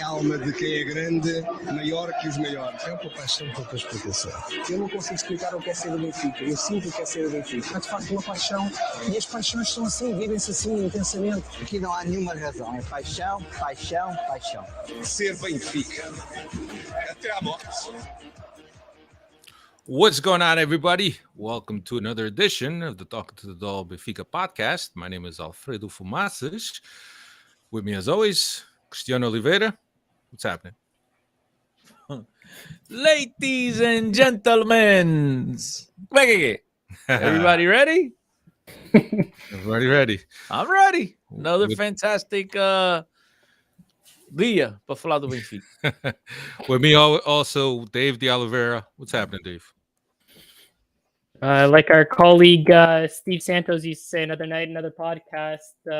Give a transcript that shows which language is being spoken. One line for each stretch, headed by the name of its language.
Portuguese: A alma de quem é grande, maior que os maiores. É uma paixão pouca explicação. Eu não consigo explicar o que é ser do Benfica. Eu sinto o que é ser do Benfica. É de facto uma paixão e as paixões são assim, vivem-se assim intensamente. Aqui não há nenhuma razão, é paixão, paixão, paixão. Ser Benfica. Até à morte.
English: What's going on, everybody? Welcome to another edition of the Talking to the Doll Benfica podcast. My name is Alfredo Fumaças. With me, as always, Cristiano Oliveira. What's happening? Ladies and gentlemen, everybody ready? Everybody ready? I'm ready. Another With-
Portuguese: fantastic dia para falar do Benfica.
English: With me also, Dave de Oliveira. What's happening, Dave? Like our colleague Steve Santos used to say, another night, another podcast.